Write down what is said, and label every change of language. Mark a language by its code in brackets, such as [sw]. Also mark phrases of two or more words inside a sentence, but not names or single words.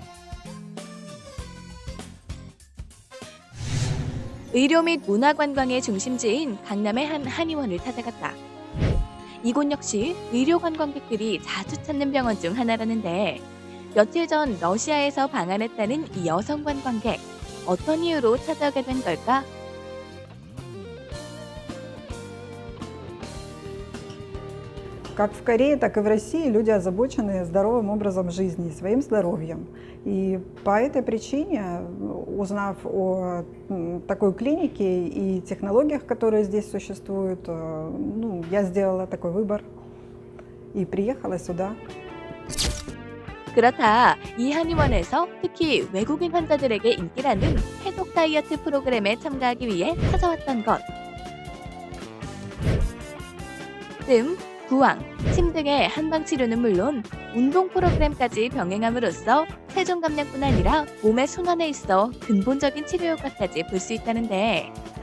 [ko] 의료 및 문화관광의 중심지인 강남의 한 한의원을 찾아갔다. 이곳 역시 의료 관광객들이 자주 찾는 병원 중 하나라는데, 며칠 전 러시아에서 방한했다는 이 여성 관광객. 어떤 이유로 찾아오게 된 걸까? [ru] Как в Корее, так и в России люди озабочены здоровым образом жизни, своим здоровьем. И по этой причине, узнав о такой клинике и технологиях, которые здесь существуют, я сделала такой выбор и приехала сюда. [ko] 그렇다. 이 한의원에서 특히 외국인 환자들에게 인기라는 해독 다이어트 프로그램에 참가하기 위해 찾아왔던 것. 뜸, 부항, 침 등의 한방 치료는 물론 운동 프로그램까지 병행함으로써 체중 감량뿐 아니라 몸의 순환에 있어 근본적인 치료 효과까지 볼 수 있다는데,